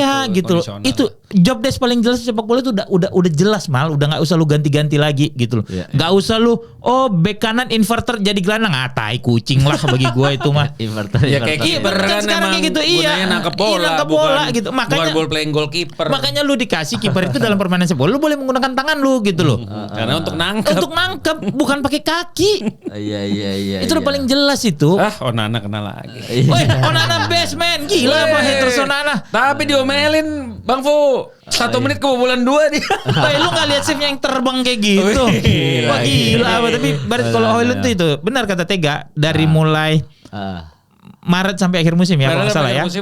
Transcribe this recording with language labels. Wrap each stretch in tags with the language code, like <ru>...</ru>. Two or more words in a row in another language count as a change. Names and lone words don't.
<id>gitu loh. Itu job desk paling jelas sepak bola itu udah jelas mal, udah nggak usah lu ganti-ganti lagi gitu loh. Nggak usah lu bek kanan inverter jadi gelandang, tai kucing lah bagi gua itu mah. Inverter. Ya kayak kiper kan sekarang kayak gitu nangkep bola, bukan gitu. Makanya</id> <en>ball playing goalkeeper.</en> <id>Makanya lu dikasih kiper itu dalam permainan sepak bola lu boleh menggunakan tangan lu gitu loh. Karena untuk nangkep bukan pakai kaki. Iya. Itu udah paling jelas itu. Onana kena lagi. Woi, Onana</id> <en>best man.</en> <id>Gila apa haters Onana. Tapi diomelin Bang Fu. 1 menit kebobolan 2 dia. Woi, lu gak lihat save-nya yang terbang kayak gitu. Gila apa. Tapi berarti kalau Hojlund tuh itu benar kata Tega. Dari mulai Maret sampai akhir musim ya kalau nggak salah ya.</id>